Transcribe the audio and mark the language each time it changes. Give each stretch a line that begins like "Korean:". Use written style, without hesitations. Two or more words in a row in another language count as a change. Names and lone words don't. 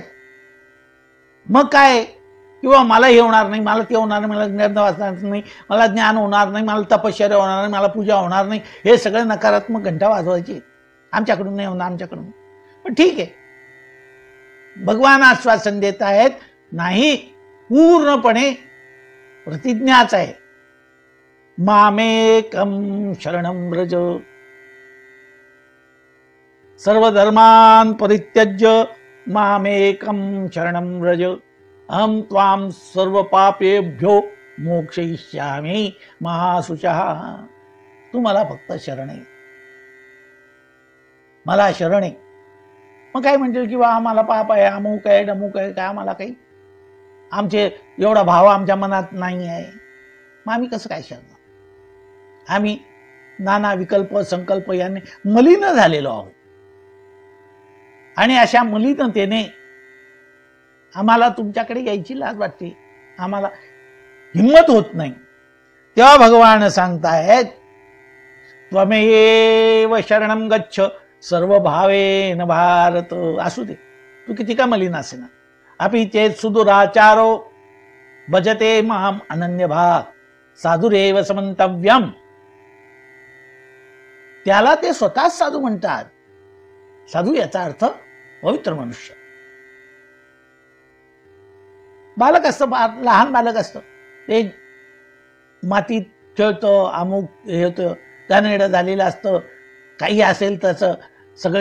Marathi: मग काय किंवा मला हे होणार नाही, मला ते होणार नाही, मला ज्ञान वाचणार नाही, मला ज्ञान होणार नाही, मला तपश्चर्या होणार नाही, मला पूजा होणार नाही, हे सगळे नकारात्मक घंटा वाजवायचे. आमच्याकडून नाही होणार, आमच्याकडून. पण ठीक आहे, भगवान आश्वासन देत आहेत नाही, पूर्णपणे प्रतिज्ञाच आहे.
Sanskrit: मामेकम शरणं व्रज सर्व धर्मान परित्यज्य मामेकम शरणं व्रज अहम त्वाम सर्व पापेभ्यो मोक्षयिष्यामि महाशुचः.
Marathi: तू मला फक्त शरण आहे, मला शरण आहे. मग काय म्हणतील किंवा आम्हाला पाप आहे, अमुक आहे, डमुक आहे, काय आम्हाला काही, आमचे एवढा भाव आमच्या मनात नाही आहे. मग आम्ही कसं काय शरण? आम्ही नाना विकल्प संकल्प याने मलिन झालेलो आहोत. आणि अशा मलिनतेने आम्हाला तुमच्याकडे यायची लाज वाटते, आम्हाला हिम्मत होत नाही. तेव्हा भगवान सांगतायत
Sanskrit: त्वमेव शरणं गच्छ सर्व भावेन भारत.
Marathi: असू दे तू किती का मलिन असे ना,
Sanskrit: अपि चेत सुदुराचारो भजते माम अनन्य भाग साधुरेव समंतव्यम.
Marathi: त्याला ते स्वतःच साधू म्हणतात. साधू याचा अर्थ पवित्र मनुष्य. बालक असतं, लहान बालक असतं, ते मातीत खेळतं, अमुक हे होतं, घाणेरडं झालेलं असतं, काही असेल त्याचं सगळं